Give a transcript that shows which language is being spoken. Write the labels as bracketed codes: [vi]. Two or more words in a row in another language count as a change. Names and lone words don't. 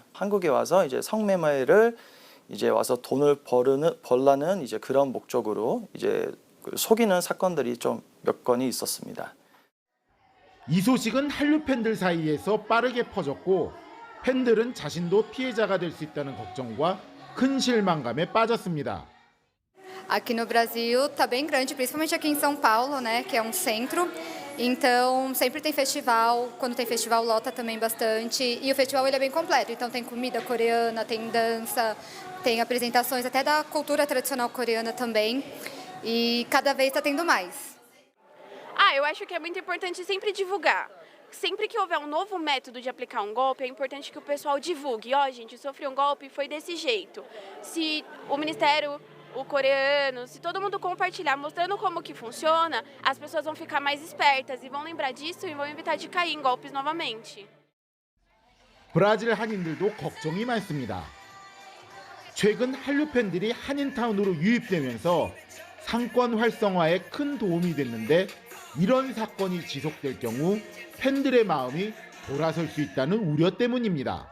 [ko] 한국에 와서 이제 성매매를 이제 와서 돈을 벌라는 이제 그런 목적으로 이제 속이는 사건들이 좀 몇 건이 있었습니다. 이 소식은 한류 팬들 사이에서 빠르게 퍼졌고 팬들은 자신도 피해자가 될 수 있다는 걱정과 큰 실망감에 빠졌습니다. [pt] Aqui no Brasil tá bem grande, principalmente aqui em São Paulo, né, que é um centro. Então, sempre tem festival, quando tem festival lota também bastante, e o festival ele é bem completo, então tem comida coreana, tem dança, tem apresentações até da cultura tradicional coreana também, e cada vez está tendo mais. Eu acho que é muito importante sempre divulgar. Sempre que houver um novo método de aplicar um golpe, é importante que o pessoal divulgue. Gente, eu sofri um golpe, foi desse jeito. Se o Ministério, o coreano, se todo mundo compartilhar mostrando como que funciona, as pessoas vão ficar mais espertas e vão lembrar disso e vão evitar de cair em golpes novamente. [ko] 브라질 한인들도 걱정이 많습니다. 최근 한류 팬들이 한인타운으로 유입되면서 상권 활성화에 큰 도움이 됐는데 이런 사건이 지속될 경우 팬들의 마음이 돌아설 수 있다는 우려 때문입니다.